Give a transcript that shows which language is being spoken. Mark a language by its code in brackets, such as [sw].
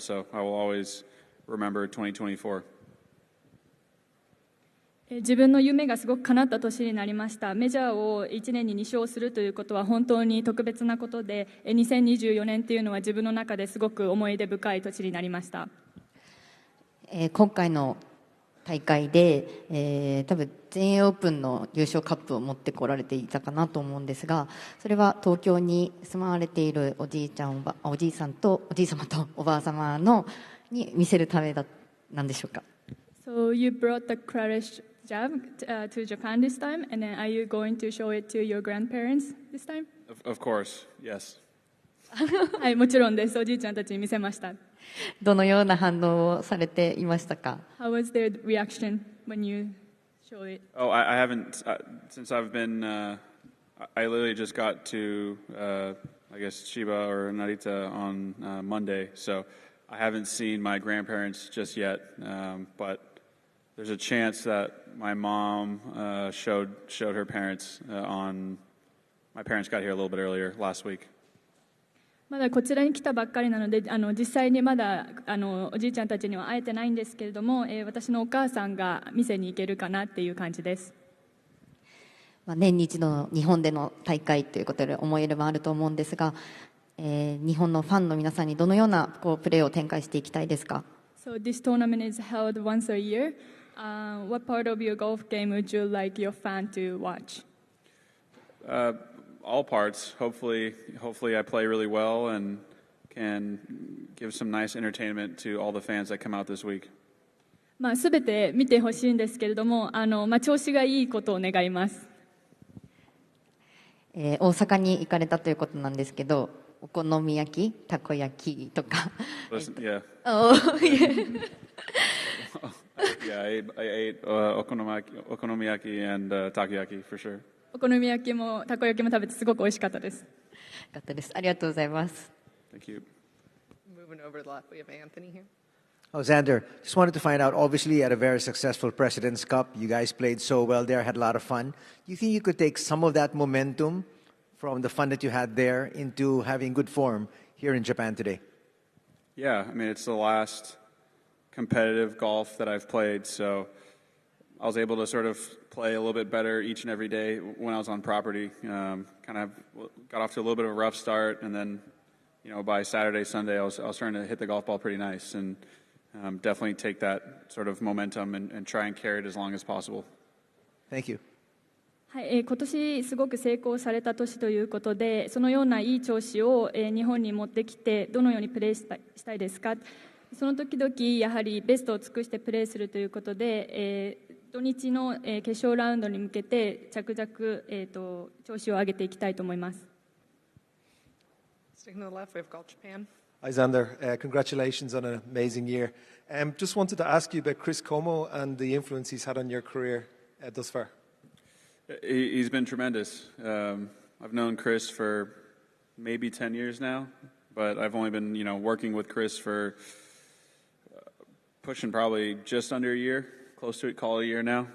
[en] So I will always remember 2024. [ja] 自分の夢がすごく叶った年になりました。メジャーを1年に2勝するということは本当に特別なことで、2024年というのは自分の中ですごく思い出深い年になりました。今回の大会で、多分全英オープンの優勝カップを持ってこられていたかなと思うんですが、それは東京に住まわれているおじい様とおばあ様に見せるためなんでしょうか。 [en] So you brought the Claret jab to Japan this time, and then are you going to show it to your grandparents this time? Of course, yes. [ja] はい、もちろんです。おじいちゃんたちに見せました。どのような反応をされていましたか？ [en] How was their reaction when you showed it? Oh, I haven't since I've been. I literally just got to, I guess, Chiba or Narita on Monday, so I haven't seen my grandparents just yet. But there's a chance that my mom showed her parents on. My parents got here a little bit earlier last week. [ja] まだこちらに来たばっかりなので、実際にまだおじいちゃんたちには会えてないんですけれども、私のお母さんが店に行けるかなっていう感じです。年に一度の日本での大会ということで思い入れもあると思うんですが、日本のファンの皆さんにどのようなプレーを展開していきたいですか？ [en] So this tournament is held once a year. What part of your golf game would you like your fan to watch? All parts. Hopefully I play really well and can give some nice entertainment to all the fans that come out this week. [ja] すべて見てほしいんですけれども、調子がいいことを願います。大阪に行かれたということなんですけど、お好み焼き、たこ焼きとか。 [en] Yeah. Oh, yeah. Yeah, I ate okonomiyaki and takoyaki for sure. [ja] お好み焼きもたこ焼きも食べてすごく美味しかったです。よかったです。ありがとうございます。 [en] Thank you. Moving over to the left, we have Anthony here. Oh, Xander, just wanted to find out, obviously at a very successful President's Cup, you guys played so well there, had a lot of fun. Do you think you could take some of that momentum from the fun that you had there into having good form here in Japan today? Yeah, I mean, it's the last competitive golf that I've played, so I was able to sort of play a little bit better each and every day when I was on property. Kind of got off to a little bit of a rough start, and then, by Saturday, Sunday, I was starting to hit the golf ball pretty nice, and definitely take that sort of momentum and try and carry it as long as possible. Thank you. [ja] はい、今年すごく成功された年ということで、そのようないい調子を、日本に持ってきてどのようにプレーしたいですか。その時々やはりベストを尽くしてプレーするということで、土日の、決勝ラウンドに向けて着々、調子を上げていきたいと思います。 [en] Sticking to the left, we have Golf Japan. Hi, Xander. Congratulations on an amazing year. Just wanted to ask you about Chris Como and the influence he's had on your career thus far. He's been tremendous. I've known Chris for maybe 10 years now, but I've only been, working with Chris for pushing probably just under a year, close to it, call it a year now.